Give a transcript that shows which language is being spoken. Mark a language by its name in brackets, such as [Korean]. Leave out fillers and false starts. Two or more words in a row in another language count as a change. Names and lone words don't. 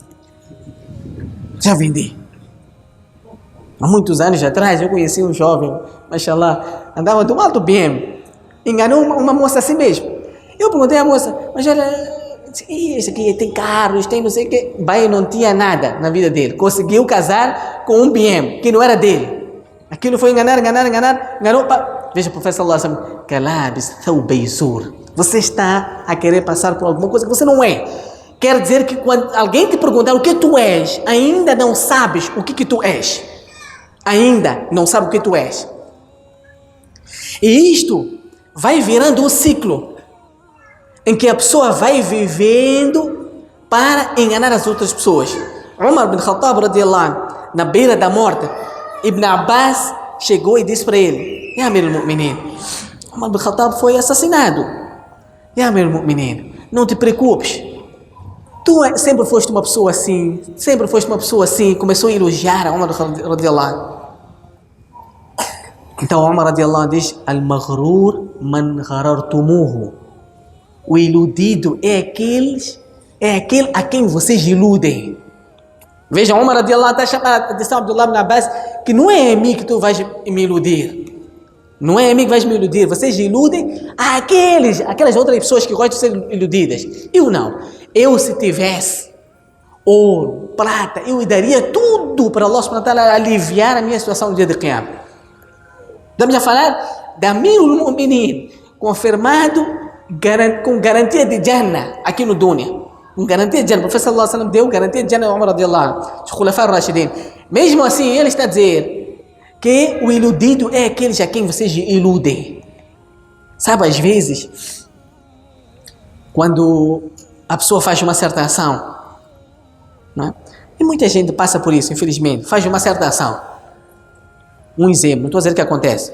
[Portuguese] Há muitos anos atrás, eu conheci um jovem, mashallah, andava de um alto BM, enganou uma moça assim mesmo. Eu perguntei à moça: mas ela, esse aqui tem carros, tem não sei o que. Vai, não tinha nada na vida dele. Conseguiu casar com um BM que não era dele. Aquilo foi enganar, enganou. Veja o professor Allah, [Arabic] كلابس ثوبي زور, [Portuguese] Você está a querer passar por alguma coisa que você não é. Quer dizer que quando alguém te perguntar o que tu és, ainda não sabes o que tu és. Ainda não sabe o que tu és. E isto vai virando um ciclo em que a pessoa vai vivendo para enganar as outras pessoas. Umar bin Khattab, [Arabic] رضي الله عنه, [Portuguese] na beira da morte, Ibn Abbas chegou e disse para ele: [Arabic] يا أمير المؤمنين, [Portuguese] Umar bin Khattab foi assassinado. [Arabic] يا أمير المؤمنين, [Portuguese] não te preocupes. Tu sempre foste uma pessoa assim, começou a elogiar a Umar [Arabic] رضي الله عنه. [Portuguese] Então Umar [Arabic] رضي الله عنه [Portuguese] diz: [Arabic] المغرور من غررتموه. [Portuguese] O iludido é aquele a quem vocês iludem. Vejam, Umar [Arabic] رضي الله عنه [Portuguese] está chamando a atenção de Abdullah ibn Abbas que não é a mim que tu vais me iludir. Não é a mim que vais me iludir. Vocês iludem aquelas outras pessoas que gostam de ser iludidas. Eu não. Eu, se tivesse ouro, prata, eu daria tudo para [Arabic] الله سبحانه وتعالى [Portuguese] aliviar a minha situação no dia de Qiyamah. Estamos a falar da [Arabic] أمير المؤمنين, [Portuguese] confirmado com garantia de Jannah aqui no Dunya. Com garantia de Jannah. O professor [Arabic] صلى الله عليه وسلم [Portuguese] deu garantia de Jannah a Umar [Arabic] رضي الله عنه, [Portuguese] os [Arabic] الخلفاء الراشدين. [Portuguese] Mesmo assim, ele está a dizer que o iludido é aqueles a quem vocês iludem. Sabe, às vezes, quando a pessoa faz uma certa ação, não é? E muita gente passa por isso, infelizmente, faz uma certa ação. Um exemplo, não estou a dizer o que acontece.